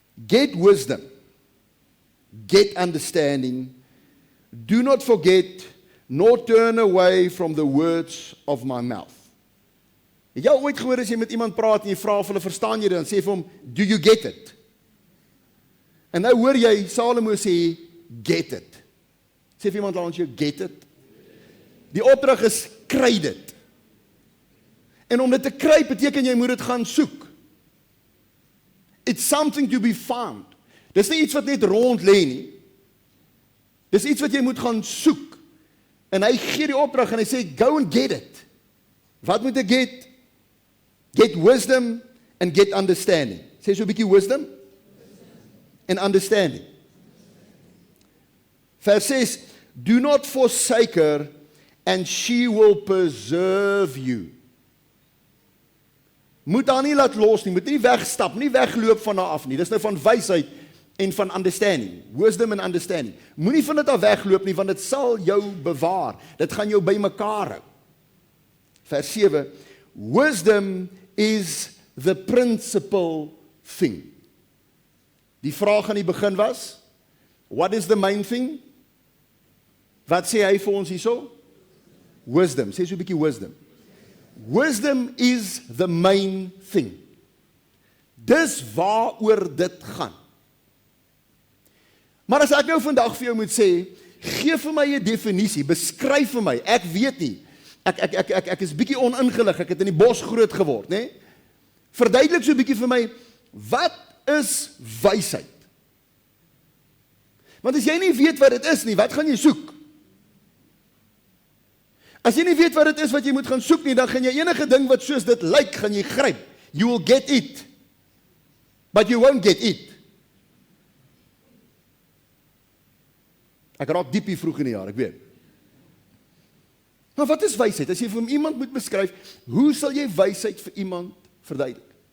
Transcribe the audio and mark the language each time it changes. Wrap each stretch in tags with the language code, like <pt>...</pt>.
<en>Get wisdom, get understanding, do not forget, nor turn away from the words of my mouth.</en> <af>Het jy ooit gehoor as jy met iemand praat en jy vra of hulle verstaan jy dit, dan sê vir hom,</af> <en>do you get it?</en> <af>En nou hoor jy Salomo sê,</af> <en>get it.</en> <af>Sê vir iemand langs jou, get it. Die opdrag is, kry dit. En om dit te kry, beteken jy moet dit gaan soek.</af> <en>It's something to be found.</en> <af>Dis nie iets wat net rond lê nie. Dis iets wat jy moet gaan soek. En hy gee die opdrag en hy sê,</af> <en>go and get it.</en> <af>Wat moet ek get?</af> <en>Get wisdom and get understanding.</en> <af>Sê so 'n bietjie</af> <en>wisdom and understanding. Vers 6, do not forsake her, and she will preserve you.</en> <af>Moet haar nie laat los nie, moet nie wegstap, nie wegloop van haar af nie. Dis nou van wysheid en van understanding,</af> <en>wisdom and understanding.</en> <af>Moenie van dit af wegloop nie, want dit sal jou bewaar. Dit gaan jou bymekaar hou.</af> <en>Vers 7, wisdom is the principal thing.</en> <af>Die vraag aan die begin was,</af> <en>what is the main thing?</en> <af>Wat sê hy vir ons hierso? Wisdom, sê so 'n bietjie wisdom.</af> <en>Wisdom is the main thing.</en> <af>Dis waaroor dit gaan. Maar as ek nou vandag vir jou moet sê, gee vir my 'n definisie, beskryf vir my, ek weet nie, ek is bietjie oningelig, ek het in die bos groot geword, né? Verduidelik so 'n bietjie vir my, wat is wysheid? Want as jy nie weet wat dit is nie, wat gaan jy soek? As jy nie weet wat dit is wat jy moet gaan soek nie, dan gaan jy enige ding wat soos dit lyk, gaan jy gryp.</af> <en>You will get it, but you won't get it.</en> <af>Ek raak diep hier vroeg in die jaar, ek weet. Maar wat is wysheid? As jy vir iemand moet beskryf, hoe sal jy wysheid vir iemand verduidelik?</af>